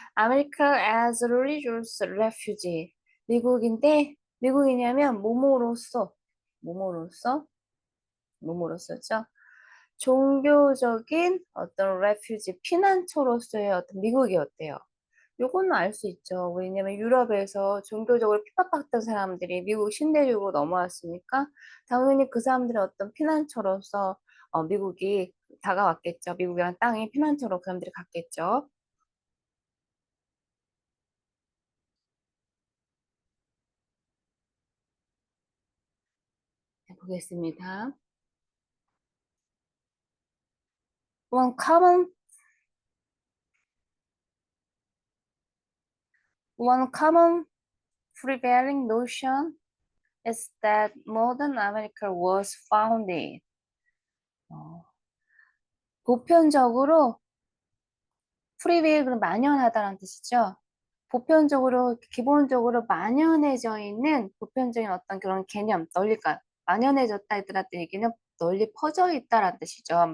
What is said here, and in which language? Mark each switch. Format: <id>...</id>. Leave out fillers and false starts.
<en>America as religious refugee.</en> <ko>미국이냐면 뭐뭐로서, 뭐뭐로서죠. 종교적인 어떤 refuge, 피난처로서의 어떤 미국이 어때요? 요거는 알 수 있죠. 왜냐면 유럽에서 종교적으로 핍박받던 사람들이 미국 신대륙으로 넘어왔으니까 당연히 그 사람들의 어떤 피난처로서 미국이 다가왔겠죠. 미국이란 땅이 피난처로 그 사람들이 갔겠죠. 보겠습니다.</ko> <en>One common, one common prevailing notion is that modern America was founded.</en> <ko>어, 보편적으로 프리웨이는 만연하다는 뜻이죠. 보편적으로 기본적으로 만연해져 있는 보편적인 어떤 그런 개념, 널리가 만연해졌다 했더라는 얘기는 널리 퍼져 있다라는 뜻이죠.</ko>